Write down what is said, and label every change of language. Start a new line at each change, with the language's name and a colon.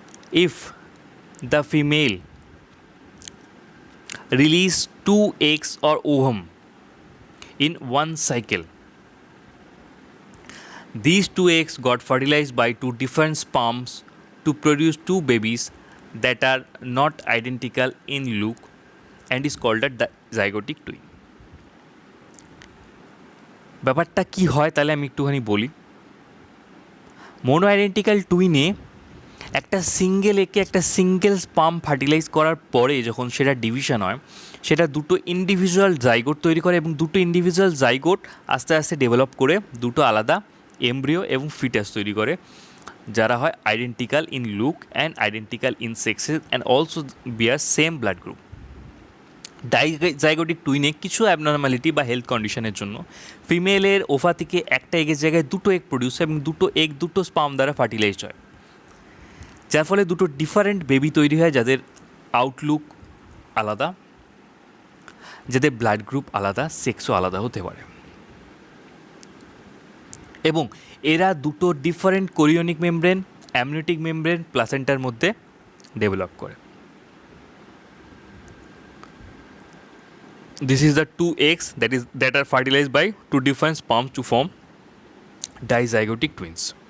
English: If the female release two eggs or ovum in one cycle, these two eggs got fertilized by two different sperms to produce two babies that are not identical in look and is called a zygotic twin.
Bangla: ব্যাপারটা কি হয় তাহলে আমি একটুখানি বলি। Mono identical টুইনে একটা single একে একটা সিঙ্গেল স্পার্ম ফার্টিলাইজ করার পরে যখন সেটা ডিভিশন হয়, সেটা দুটো ইন্ডিভিজুয়াল জাইগোট তৈরি করে, এবং দুটো ইন্ডিভিজুয়াল জাইগোট আস্তে আস্তে ডেভেলপ করে দুটো আলাদা এমব্রিও এবং ফিটাস তৈরি করে, যারা হয়
English: Identical in look and identical in sexes and also bear same blood group.
Bangla: Dizygotic টুইনে কিছু অ্যাবনর্মালিটি বা হেলথ কন্ডিশনের জন্য ফিমেলের ওভা থেকে একটা এগের জায়গায় দুটো এগ প্রডিউস হয়, এবং দুটো এগ দুটো স্পার্ম দ্বারা ফার্টিলাইজড হয়। যার ফলে দুটো ডিফারেন্ট বেবি তৈরি হয়, যাদের আউটলুক আলাদা, যাদের ব্লাড গ্রুপ আলাদা, সেক্সও আলাদা হতে পারে, এবং এরা দুটো different chorionic membrane, amniotic membrane প্লাসেন্টার মধ্যে ডেভেলপ করে।
English: This is the two eggs that are fertilized by two different sperms to form dizygotic twins.